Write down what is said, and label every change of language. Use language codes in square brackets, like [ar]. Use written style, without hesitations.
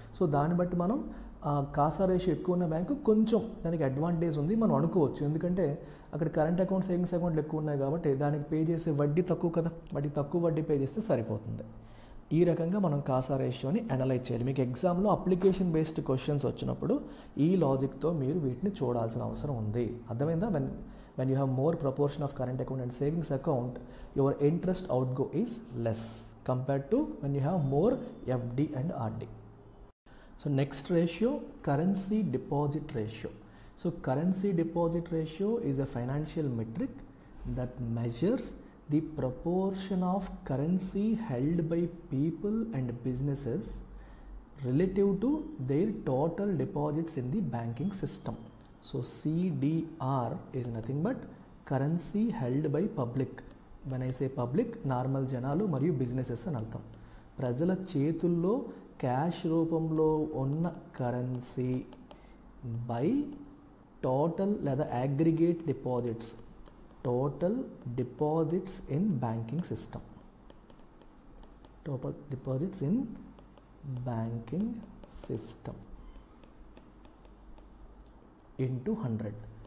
[te] So దాన్ని బట్టి మనం కాసా రేషియో ఎక్కువ ఉన్న బ్యాంకు కొంచెం దానికి అడ్వాంటేజ్ ఉంది మనం అనుకోవచ్చు, ఎందుకంటే అక్కడ కరెంట్ అకౌంట్ సేవింగ్స్ అకౌంట్లు ఎక్కువ ఉన్నాయి కాబట్టి దానికి పే చేసే వడ్డీ తక్కువ కదా, తక్కువ వడ్డీ పే చేస్తే సరిపోతుంది. ఈ రకంగా మనం కాసా రేషియోని అనలైజ్ చేయాలి. మీకు ఎగ్జామ్లో అప్లికేషన్ బేస్డ్ క్వశ్చన్స్ వచ్చినప్పుడు ఈ లాజిక్తో మీరు వీటిని చూడాల్సిన అవసరం ఉంది. అర్థమైందా? [en] when you have more proportion of current account and savings account, your interest outgo is less compared to when you have more FD and RD. So next ratio, currency deposit ratio. So currency deposit ratio is a financial metric that measures the proportion of currency held by people and businesses relative to their total deposits in the banking system. So CDR is nothing but currency held by public. When I say public, [te] normal జనాలు మరియు businesses అని అర్థం. ప్రజల చేతుల్లో cash రూపంలో ఉన్న currency by total లేదా aggregate deposits, [en] total deposits in banking system, [te] total deposits in banking system into 100.